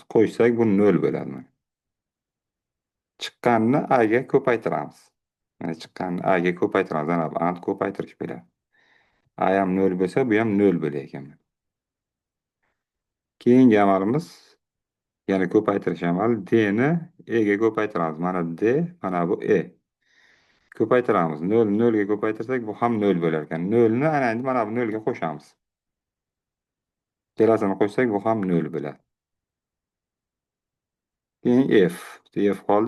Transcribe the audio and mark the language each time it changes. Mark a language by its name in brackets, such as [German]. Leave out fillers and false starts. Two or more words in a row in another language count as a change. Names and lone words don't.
[Uzbek] Qo'shsak bu 0 bo'ladi mana. Chiqqanini A ga ko'paytiramiz. Mana chiqqanini A ga ko'paytiramiz. Mana bu ant ko'paytirish bo'ladi. A ham 0 bo'lsa, bu ham 0 bo'lar ekan. Keyingi amalimiz yana ko'paytirish amali. D ni E ga ko'paytiramiz. Mana D, mana bu E. Ko'paytiramiz. 0 0 ga ko'paytirsak bu ham 0 bo'lar ekan. 0 ni ana endi mana bu 0 ga qo'shamiz. Ikkalasini qo'shsak bu ham 0 bo'ladi. Keyin F. F qoldi.